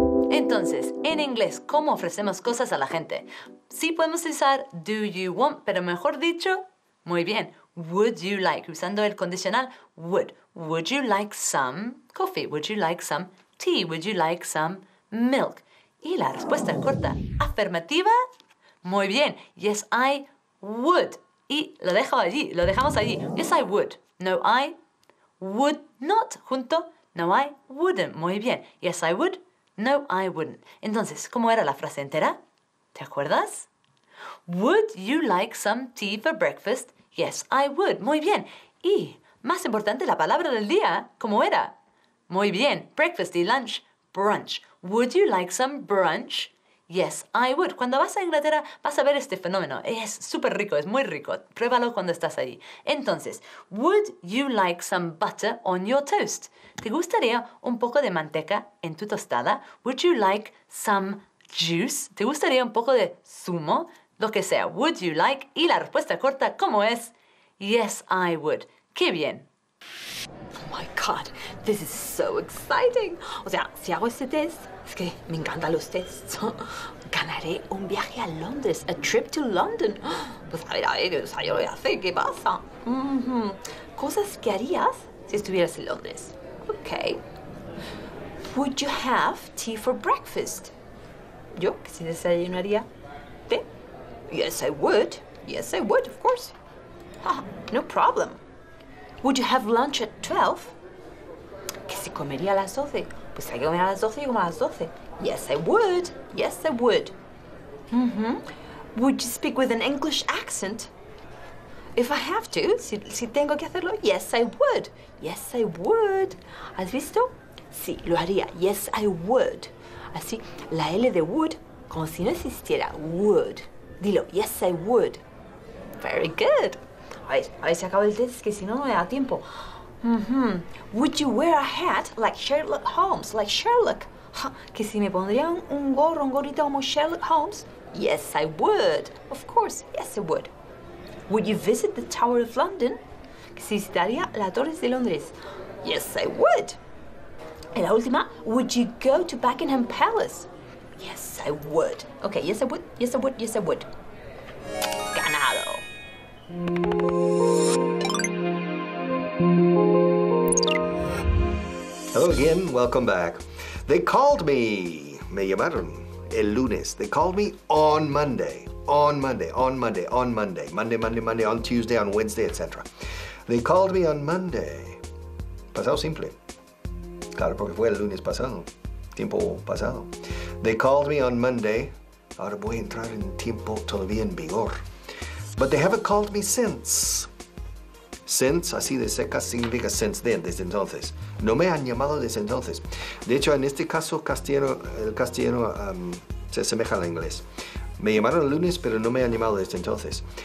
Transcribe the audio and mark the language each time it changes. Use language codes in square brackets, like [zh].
[es] Entonces, en inglés, ¿cómo ofrecemos cosas a la gente? Sí podemos usar [en] do you want, [es] pero mejor dicho, muy bien, [en] would you like, [es] usando el condicional would. [en] Would you like some coffee? Would you like some tea? Would you like some milk? [es] Y la respuesta corta, afirmativa, muy bien, [en] yes, I would. [es] Y lo dejamos allí. [en] Yes, I would. No, I would not. Junto, no, I wouldn't. [es] Muy bien. [en] Yes, I would. No, I wouldn't. [es] Entonces, ¿cómo era la frase entera? ¿Te acuerdas? [en] Would you like some tea for breakfast? Yes, I would. [es] Muy bien. Y, más importante, la palabra del día, ¿cómo era? Muy bien. Breakfast y lunch, brunch. [en] Would you like some brunch? Yes, I would. [es] Cuando vas a Inglaterra vas a ver este fenómeno. Es súper rico, es muy rico. Pruébalo cuando estás allí. [en] Entonces, would you like some butter on your toast? [es] ¿Te gustaría un poco de manteca en tu tostada? [en] Would you like some juice? [es] ¿Te gustaría un poco de zumo? Lo que sea. [en] Would you like? [es] Y la respuesta corta, ¿cómo es? [en] Yes, I would. [es] ¡Qué bien! [en] Oh my God, this is so exciting. [es] O sea, si hago este test, es que me encantan los tests. Ganaré un viaje a Londres, [en] a trip to London. [es] Pues a ver, o sea, yo lo voy a hacer, ¿qué pasa? Cosas que harías si estuvieras en Londres. [en] Okay. Would you have tea for breakfast? [es] Yo, que si desayunaría té. [en] Yes, I would. Yes, I would, of course. No problem. Would you have lunch at 12? [es] Que si comería a las 12. Pues hay que comer a las 12 y como a las 12. [en] Yes, I would. Yes, I would. Would you speak with an English accent? If I have to, [es] si tengo que hacerlo, [en] yes, I would. Yes, I would. [es] ¿Has visto? Sí, lo haría. [en] Yes, I would. [es] Así, la L de would, como si no existiera. Would. Dilo, [en] yes, I would. Very good. [es] A ver si acabo el test, que si no, no me da tiempo. [en] Would you wear a hat like Sherlock Holmes? Like Sherlock. [es] Que si me pondría un gorrito como Sherlock Holmes? [en] Yes, I would. Of course, yes, I would. Would you visit the Tower of London? [es] Que si visitaría la Torres de Londres? [en] Yes, I would. [es] Y la última, [en] would you go to Buckingham Palace? Yes, I would. Okay, yes, I would. Yes, I would. Yes, I would. Ganado. Hello again, welcome back. They called me, [es] me llamaron el lunes. [en] They called me on Monday, on Monday, on Monday, on Monday, Monday, on Tuesday, on Wednesday, etc. They called me on Monday. [es] Pasado simple. Claro, porque fue el lunes pasado, tiempo pasado. [en] They called me on Monday. [es] Ahora voy a entrar en tiempo todavía en vigor. [en] But they haven't called me since. [es] Since, así de secas, significa [en] since then, [es] desde entonces. No me han llamado desde entonces. De hecho, en este caso, el castellano se asemeja al inglés. Me llamaron el lunes, pero no me han llamado desde entonces.